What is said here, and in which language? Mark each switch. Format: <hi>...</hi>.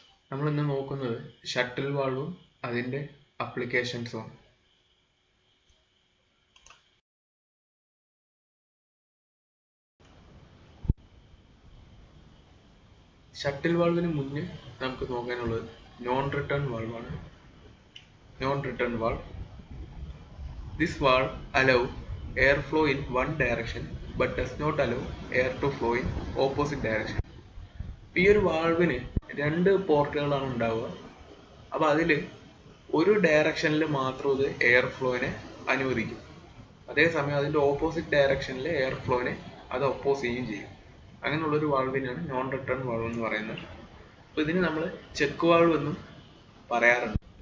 <ml>നമ്മൾ ഇന്ന് നോക്കുന്നത് ഷട്ടിൽ വാൾവും അതിന്റെ അപ്ലിക്കേഷൻസും. ഷട്ടിൽ വാൾവിന് മുന്നേ നമുക്ക് നോക്കാനുള്ളത് non return വാൾവാണ്. Non return valve.</ml> <en>This valve allows airflow in one direction but does not allow air to flow in opposite direction.</en> <ml>ഈ ഒരു വാൾവിന് രണ്ട് പോർട്ടുകളാണ് ഉണ്ടാവുക. അപ്പോൾ അതിൽ ഒരു ഡയറക്ഷനിൽ മാത്രം ഇത് എയർ ഫ്ലോയിനെ അനുവദിക്കും. അതേസമയം അതിൻ്റെ ഓപ്പോസിറ്റ് ഡയറക്ഷനിൽ എയർ ഫ്ലോയിനെ അത് ഒപ്പോസ് ചെയ്യുകയും ചെയ്യും. അങ്ങനെയുള്ളൊരു വാൾവിനാണ് നോൺ റിട്ടേൺ വാൾവ് എന്ന് പറയുന്നത്. അപ്പോൾ ഇതിന് നമ്മൾ ചെക്ക് വാൾവ് എന്നും പറയാറുണ്ട്.</ml>